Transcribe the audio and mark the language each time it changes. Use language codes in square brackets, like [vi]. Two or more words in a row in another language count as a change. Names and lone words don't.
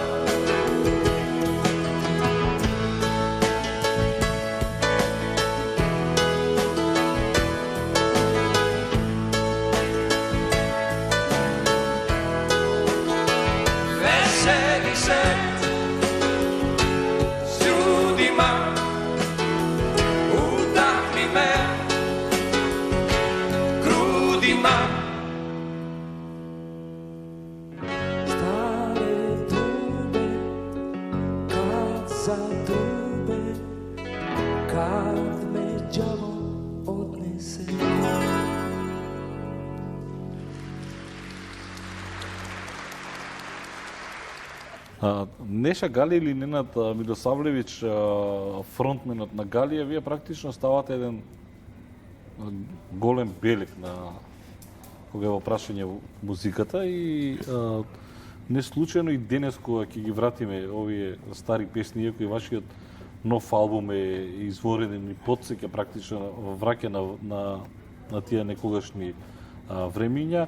[sr] Veseli se s ljudima, udahni me grudima. Stare dube kad zadrube, kad me đavo odnese. [mk] Неша Галија или Ненад Милосавлевиќ, фронтменот на Галија, вие практично ставате еден голем белег на кога е во прашање музиката и не случајно и денес кога ќе ги вратиме овие стари песни, иако и вашиот нов албум е изворен и потсеќа практично враќа на тие некогашни времиња.